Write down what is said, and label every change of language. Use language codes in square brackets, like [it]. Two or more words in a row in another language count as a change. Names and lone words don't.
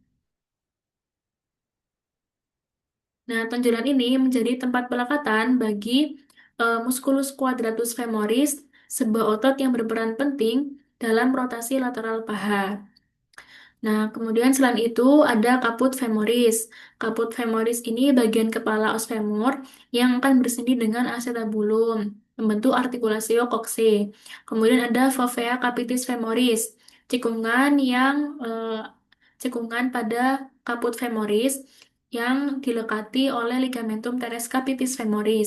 [id] Nah, tonjolan ini menjadi tempat pelekatan bagi [la] musculus quadratus femoris, [id] sebuah otot yang berperan penting dalam rotasi lateral paha. Nah, kemudian selain itu ada [la] caput femoris. Caput femoris [id] ini bagian kepala [la] os femur [id] yang akan bersendi dengan acetabulum, membentuk [la] artikulasio coxae. [id] Kemudian ada [la] fovea capitis femoris, [id] cekungan yang cekungan pada [la] caput femoris [id] yang dilekati oleh [la] ligamentum teres capitis femoris.